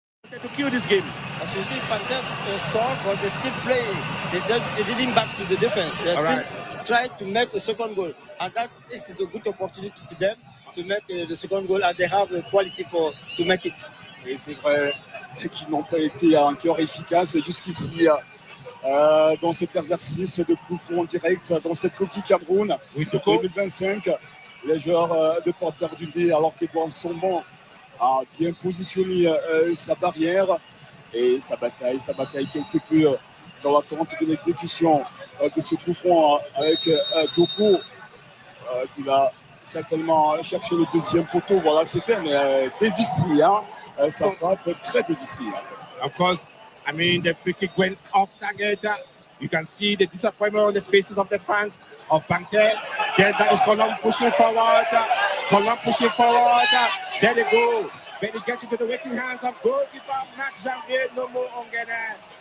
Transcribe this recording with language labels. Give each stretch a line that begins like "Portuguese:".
English: To kill this game. As you see, Panther scored, but they still play. They didn't back to the defense. They still tried to make a second goal. And this is a good opportunity to them to make the second goal, and they have the quality to make it.
French: Et c'est vrai qu'ils n'ont pas été encore efficaces jusqu'ici dans cet exercice de coup franc direct dans cette Coupe du Cameroun 2025. Les joueurs de Panther of Nde, alors qu'Edouard Somban a bien positionné sa barrière et sa bataille quelque peu dans l'attente de l'exécution de ce coup franc avec Doko qui va certainement chercher le 2e poteau. Voilà, c'est fait, mais difficile, ça frappe très difficile.
English: Of course, the free kick went off target. You can see the disappointment on the faces of the fans of Panther. There, that is Colombe pushing forward. Colombe pushing forward. There they go. Then he gets into the waiting hands of goalkeeper Mark Janvier, Nomo Ongene.